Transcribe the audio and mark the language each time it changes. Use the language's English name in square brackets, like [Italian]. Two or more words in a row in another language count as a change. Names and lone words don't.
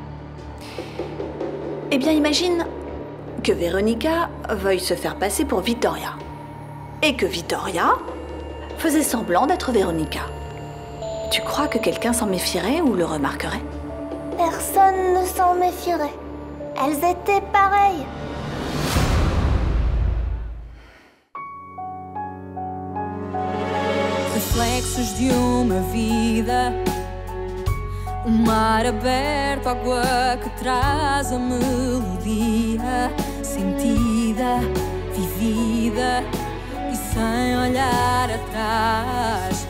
[French] Eh bien, imagine que Veronica veuille se faire passer pour Vittoria. Et que Vittoria faisait semblant d'être Veronica. Tu crois que quelqu'un s'en méfierait ou le remarquerait? Personne ne s'en méfierait. Elles étaient pareilles. [Portuguese] Reflexos de uma vida, mar aberto, água que traz a melodia, sentida, vivida e sem olhar atrás.